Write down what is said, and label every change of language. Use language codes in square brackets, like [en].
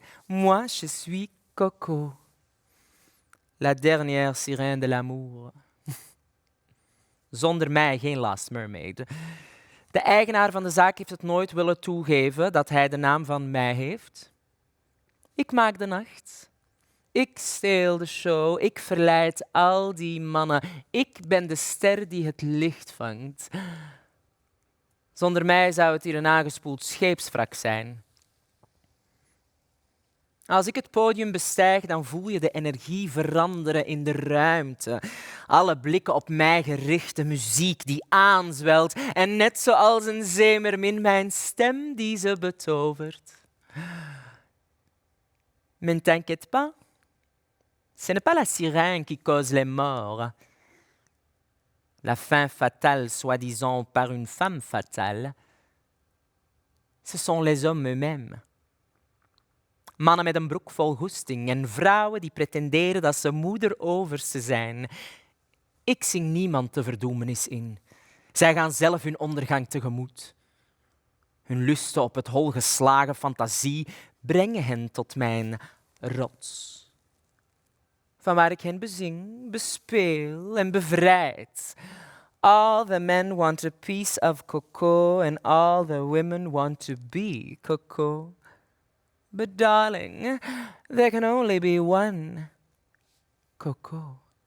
[fr] Moi, je suis Coco. La dernière sirène de l'amour. [nl] Zonder mij geen Last Mermaid. De eigenaar van de zaak heeft het nooit willen toegeven dat hij de naam van mij heeft. Ik maak de nacht. Ik steel de show. Ik verleid al die mannen. Ik ben de ster die het licht vangt. Zonder mij zou het hier een aangespoeld scheepswrak zijn. Als ik het podium bestijg, dan voel je de energie veranderen in de ruimte. Alle blikken op mij gerichte muziek die aanzwelt. En net zoals een zeemermin mijn stem die ze betovert. [fr] Mais ne t'inquiète pas, ce n'est pas la sirène qui cause les morts. La fin fatale, soi-disant par une femme fatale, ce sont les hommes eux-mêmes. [nl] Mannen met een broek vol goesting en vrouwen die pretenderen dat ze moeder overste zijn. Ik zing niemand de verdoemenis in. Zij gaan zelf hun ondergang tegemoet. Hun lusten op het hol geslagen fantasie brengen hen tot mijn rots. Vanwaar ik hen bezing, bespeel en bevrijd. [en] All the men want a piece of Coco and all the women want to be Coco. But darling, there can only be one Coco.